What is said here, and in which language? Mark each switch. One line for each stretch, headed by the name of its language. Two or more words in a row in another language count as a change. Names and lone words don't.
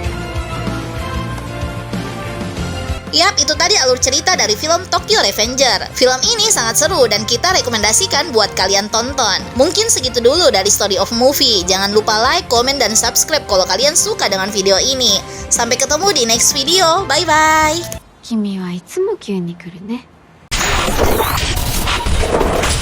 Indonesian: Yap, itu tadi alur cerita dari film Tokyo Revenger. Film ini sangat seru dan kita rekomendasikan buat kalian tonton. Mungkin segitu dulu dari Story of Movie. Jangan lupa like, komen, dan subscribe kalau kalian suka dengan video ini. Sampai ketemu di
English: next video.
Indonesian: Bye-bye.
Japanese: 君はいつも急に来るね。